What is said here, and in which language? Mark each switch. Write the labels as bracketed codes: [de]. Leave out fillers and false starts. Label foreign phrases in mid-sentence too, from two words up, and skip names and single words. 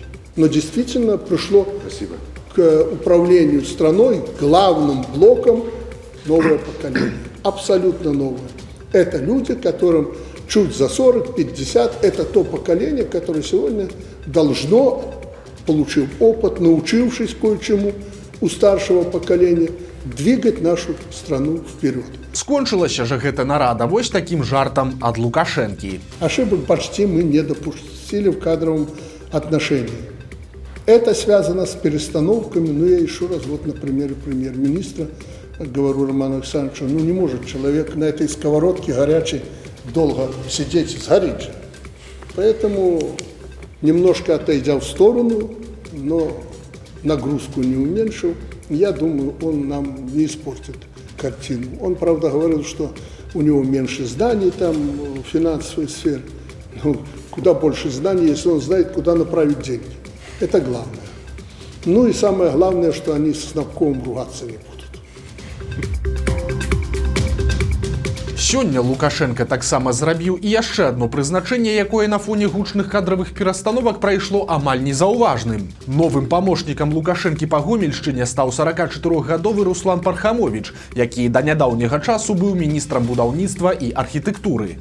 [ru] Но действительно пришло к управлению страной главным блоком новое поколение. Абсолютно новое. Это люди, которым чуть за 40-50, это то поколение, которое сегодня должно, получив опыт, научившись кое-чему у старшего поколения, двигать нашу страну вперед. [be] Скончылася же гэта нарада вось таким жартам ад Лукашэнкі. [ru] Ошибок почти мы не допустили в кадровом отношении. Это связано с перестановками, но я еще раз, вот на примере премьер-министра, говорю Роману Александровичу, ну не может человек на этой сковородке горячей долго сидеть, сгорит же. Поэтому, немножко отойдя в сторону, но нагрузку не уменьшил, я думаю, он нам не испортит картину. Он, правда, говорил, что у него меньше знаний там в финансовой сфере. Ну, куда больше знаний, если он знает, куда направить деньги. Это главное. Ну и самое главное, что они с Навковым ругаться не будут. [be] Сёння Лукашенко таксама зрабіў і яшчэ адно прызначэнне, якое на фоне гучных кадравых перастановак прайшло амаль незаўважным. Новым памочнікам Лукашэнкі па Гомельшчыне стаў 44-гадовы Руслан Пархамович, які да нядаўняга часу быў міністрам будаўніцтва і архітэктуры.